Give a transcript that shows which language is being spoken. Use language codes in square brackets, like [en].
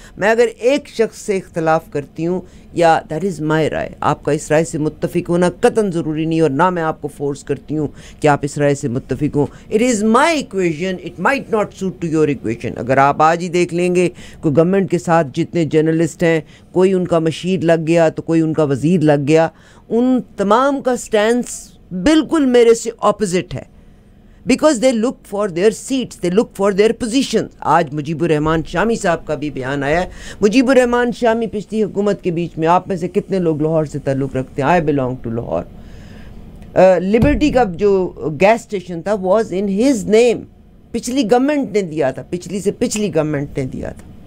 [ur] میں اگر ایک شخص سے اختلاف کرتی ہوں یا [en] that is my [ur] رائے, آپ کا اس رائے سے متفق ہونا قطعاً ضروری نہیں, اور نہ میں آپ کو فورس کرتی ہوں کہ آپ اس رائے سے متفق ہوں. [en] It is my equation, it might not suit to your equation. [ur] اگر آپ آج ہی دیکھ لیں گے کوئی گورنمنٹ کے ساتھ جتنے جرنلسٹ ہیں, کوئی ان کا مشیر لگ گیا تو کوئی ان کا وزیر لگ گیا, ان تمام کا سٹینس بالکل میرے سے اپوزٹ ہے. [en] Because they look for their seats, they look for their positions. [ur] آج مجیب الرحمان شامی صاحب کا بھی بیان آیا ہے. مجیب الرحمان شامی پچھلی حکومت کے بیچ میں, آپ میں سے کتنے لوگ لاہور سے تعلق رکھتے ہیں؟ [en] I belong to Lahore. Liberty [ur] کا جو [en] Gas station تھا was in his name. [ur] پچھلی گورنمنٹ نے دیا تھا, پچھلی سے پچھلی گورنمنٹ نے دیا تھا.